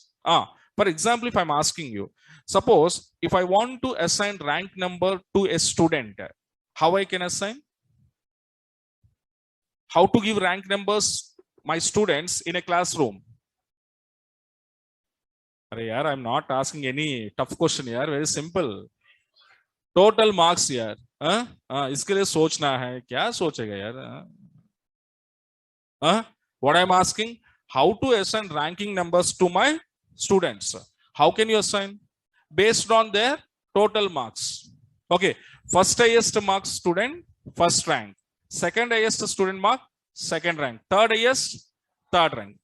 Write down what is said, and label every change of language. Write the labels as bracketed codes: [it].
[en] For example, if I'm asking you, suppose if I want to assign rank number to a student, how I can assign? How to give rank numbers my students in a classroom? I'm not asking any tough question here, very simple. [hi] Total marks यार, इसके लिए सोचना है, क्या सोचेगा यार? [en] What I'm asking, how to assign ranking numbers to my students? How can you assign? Based on their total marks. Okay, first highest mark student, first rank. Second highest student mark, second rank. Third highest, third rank.